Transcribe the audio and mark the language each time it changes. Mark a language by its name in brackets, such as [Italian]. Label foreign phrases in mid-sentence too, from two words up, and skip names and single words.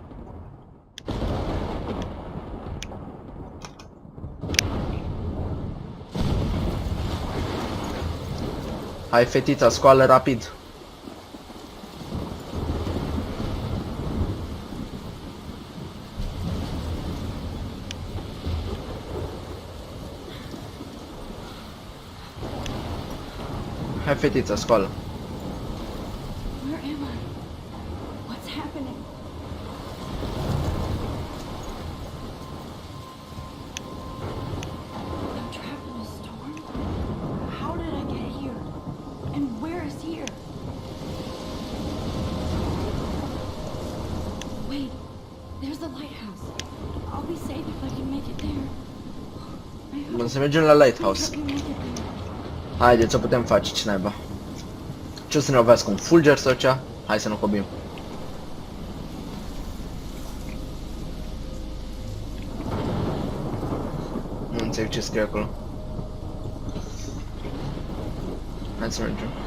[Romanian] Hai fetița, scoală rapid. Hai fetița, scoală. [English] Where am I? What's happening? I'm trapped in a storm? How did I get here? And where is here? Wait, there's the lighthouse. I'll be safe if I can make it there. [Romanian] Bun, să mergem la lighthouse. [English] I can make it there. [Romanian] Haideți, o putem face, ce naiba. Ce o să ne lovească, un fulger sau cea? Hai să nu hobim. Nu înțeleg ce scrie acolo. Hai să mergem.